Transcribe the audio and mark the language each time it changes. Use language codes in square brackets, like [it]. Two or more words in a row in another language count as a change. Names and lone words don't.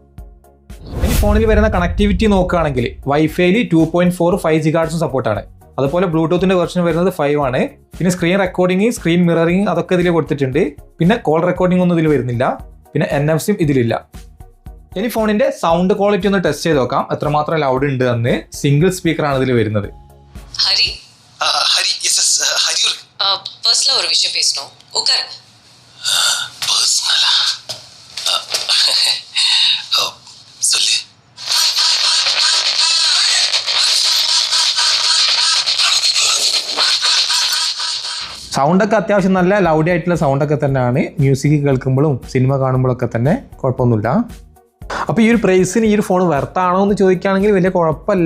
[ml] ഇനി ഫോണിൽ വരുന്ന കണക്ടിവിറ്റി നോക്കുകയാണെങ്കിൽ വൈഫൈയിൽ 2.4 5 GHz സപ്പോർട്ടാണ്. അതുപോലെ ബ്ലൂടൂത്തിൻ്റെ വെർഷൻ വരുന്നത് 5 ആണ്. പിന്നെ [en] screen recording, screen mirroring [ml] അതൊക്കെ ഇതിൽ കൊടുത്തിട്ടുണ്ട്. പിന്നെ [en] call recording [ml] ഒന്നും ഇതിൽ വരുന്നില്ല. പിന്നെ NFC ഇതിലില്ല. ഇനി ഫോണിൻ്റെ [en] sound quality [ml] ഒന്ന് ടെസ്റ്റ് ചെയ്ത് നോക്കാം എത്രമാത്രം ലൗഡ് ഉണ്ട് എന്ന്. [en] single speaker [ml] ഇതിൽ വരുന്നത്. [ta] ஹரி ஹரி எஸ் ஹரி பர்சனலா ஒரு விஷயம் பேசணும், உட்காருங்க. பர்சனலா சொல்லு. [ml] സൗണ്ടൊക്കെ അത്യാവശ്യം നല്ല ലൗഡി ആയിട്ടുള്ള സൗണ്ടൊക്കെ തന്നെയാണ്. മ്യൂസിക് കേൾക്കുമ്പോഴും സിനിമ കാണുമ്പോഴൊക്കെ തന്നെ കുഴപ്പമൊന്നുമില്ല. അപ്പോൾ ഈ ഒരു പ്രൈസിന് ഈ ഒരു [en] phone worth [ml] എന്ന് ചോദിക്കുകയാണെങ്കിൽ വലിയ കുഴപ്പമില്ല.